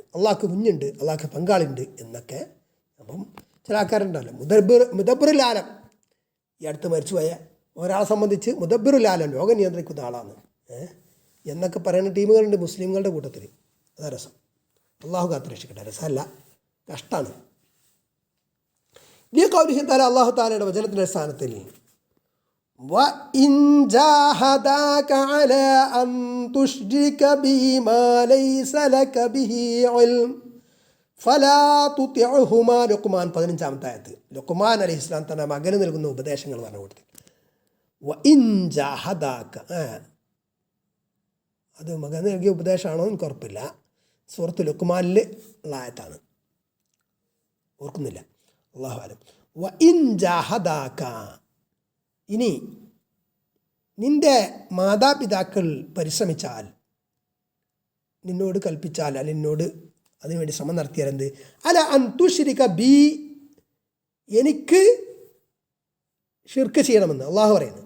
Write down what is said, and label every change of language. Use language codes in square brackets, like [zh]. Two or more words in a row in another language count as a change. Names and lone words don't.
[ml] അള്ളാഹ്ക്ക് കുഞ്ഞുണ്ട്, അള്ളാഹ്ക്ക് പങ്കാളിയുണ്ട് എന്നൊക്കെ. അപ്പം ചില ആൾക്കാരുണ്ടല്ലോ, [ar] مدبر العالم, [ml] ഈ അടുത്ത് മരിച്ചുപോയ ഒരാളെ സംബന്ധിച്ച് [ar] مدبر العالم, [ml] ലോകം നിയന്ത്രിക്കുന്ന ആളാണ് എന്നൊക്കെ പറയുന്ന ടീമുകളുണ്ട് മുസ്ലിങ്ങളുടെ കൂട്ടത്തിൽ. അതാ രസം. അള്ളാഹു കാത്ത് രക്ഷിക്കട്ടെ. രസമല്ല, കഷ്ടമാണ്. ഈ [ar] قوله تعالى, [ml] അള്ളാഹു തആലയുടെ വചനത്തിൻ്റെ സ്ഥാനത്തിൽ, [ar] وَإِنْ جَاهَدَاكَ عَلَىٰ أَنْ تُشْرِكَ بِي مَا لَيْسَ لَكَ بِهِ عِلْمٌ فَلَا تُطِعْهُمَا. [ml] ലുഖ്മാൻ 15 ലുഖ്മാൻ [ar] عليه السلام [ml] തൻ്റെ മകന് നൽകുന്ന ഉപദേശങ്ങൾ പറഞ്ഞു കൊടുത്തു. [ar] وَإِنْ جَاهَدَاكَ, [ml] അത് മകന് നൽകിയ ഉപദേശമാണോ എനിക്ക് ഉറപ്പില്ല. സൂറത്ത് ലുഖ്മാനിൽ ഉള്ള ആയത്താണ്, ഓർക്കുന്നില്ല, [ar] الله أعلم. وَإِنْ جَاهَدَاكَ, [ml] ഇനി നിൻ്റെ മാതാപിതാക്കൾ പരിശ്രമിച്ചാൽ, നിന്നോട് കൽപ്പിച്ചാൽ, അല്ല നിന്നോട് അതിനുവേണ്ടി ശ്രമം നടത്തിയാൽ എന്ത്, [ar] على أن تشرك بي, [ml] എനിക്ക് ഷിർക്ക് ചെയ്യണമെന്ന് അള്ളാഹു പറയുന്നത്.